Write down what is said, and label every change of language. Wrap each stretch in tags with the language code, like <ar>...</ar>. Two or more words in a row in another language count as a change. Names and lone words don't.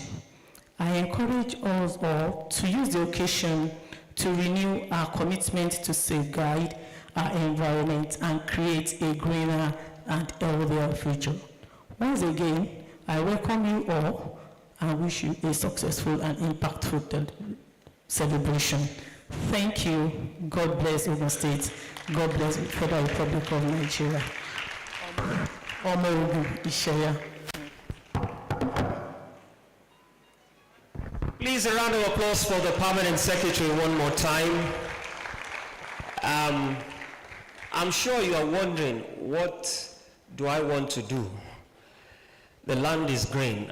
<en>I encourage us all to use the occasion to renew our commitment to safeguard our environment and create a greener and healthier future. Once again, I welcome you all and wish you a successful and impactful celebration. Thank you. God bless Ogun State. God bless the Federal Republic of Nigeria.</en> <yo>Omo Ogun Isheya.</yo> <en>Please, a round of applause for the Permanent Secretary one more time. I'm sure you are wondering, what do I want to do? The land is green.</en>